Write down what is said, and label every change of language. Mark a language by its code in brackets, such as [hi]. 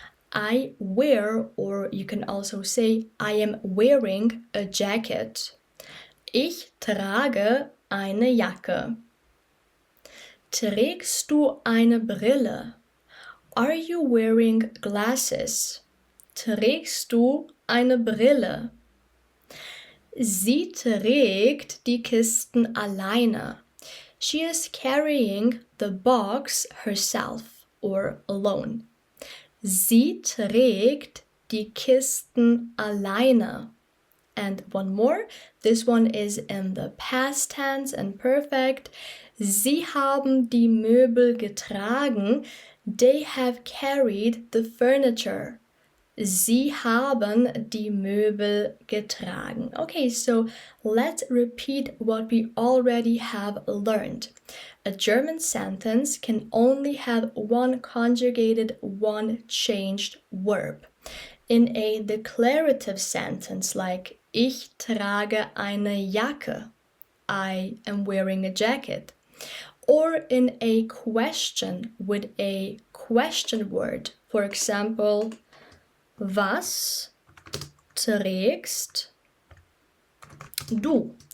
[en] I wear, or you can also say, I am wearing a jacket. [de] Ich trage eine Jacke. Trägst du eine Brille? [en] Are you wearing glasses? [de] Trägst du eine Brille? Sie trägt die Kisten alleine. [en] She is carrying the box herself or alone. [de] Sie trägt die Kisten alleine. [en] And one more, this one is in the past tense and perfect. [de] Sie haben die Möbel getragen. [en] They have carried the furniture. [de] Sie haben die Möbel getragen. [en] Okay, so let's repeat what we already have learned. A German sentence can only have one conjugated, one changed verb. In a declarative sentence like [de] Ich trage eine Jacke, [en] I am wearing a jacket, or in a question with a question word, for example, [de] Was trägst du?